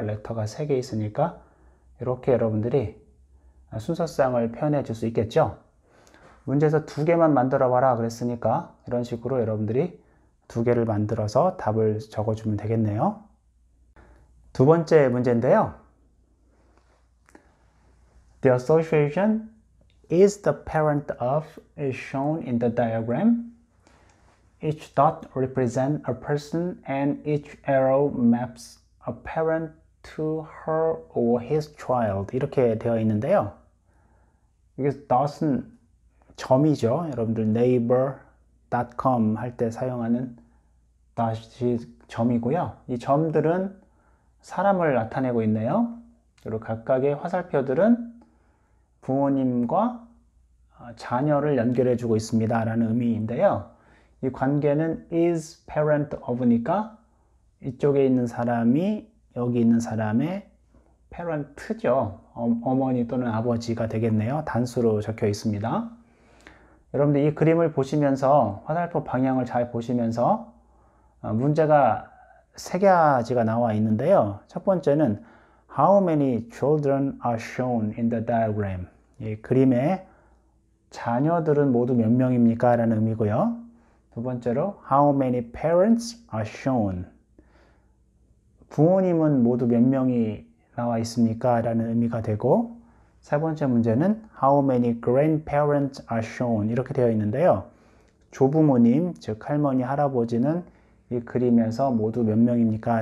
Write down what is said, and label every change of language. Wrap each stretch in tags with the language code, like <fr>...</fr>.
<ko>레터가 3개 있으니까 이렇게 여러분들이 순서쌍을 표현해 줄 수 있겠죠. 문제에서 2개만 만들어 봐라 그랬으니까 이런 식으로 여러분들이 2개를 만들어서 답을 적어주면 되겠네요. 두 번째 문제인데요.</ko> <en>The association is the parent of is shown in the diagram. Each dot represents a person and each arrow maps a parent to her or his child.</en> <ko>이렇게 되어 있는데요. 이게 dot은 점이죠. 여러분들 neighbor.com 할 때 사용하는 dot이 점이고요. 이 점들은 사람을 나타내고 있네요. 그리고 각각의 화살표들은 부모님과 자녀를 연결해 주고 있습니다 라는 의미인데요. 이 관계는</ko> <en>is parent of</en> <ko>니까 이쪽에 있는 사람이 여기 있는 사람의 parent죠. 어머니 또는 아버지가 되겠네요. 단수로 적혀 있습니다. 여러분들 이 그림을 보시면서 화살표 방향을 잘 보시면서 문제가 세 가지가 나와 있는데요. 첫 번째는</ko> <en>How many children are shown in the diagram?</en> <ko>이 그림에 자녀들은 모두 몇 명입니까? 라는 의미고요. 두 번째로</ko> <en>How many parents are shown?</en> <ko>부모님은 모두 몇 명이 나와 있습니까? 라는 의미가 되고 세 번째 문제는</ko> <en>How many grandparents are shown?</en> <ko>이렇게 되어 있는데요. 조부모님, 즉 할머니, 할아버지는 이 그림에서 모두 몇 명입니까?</ko>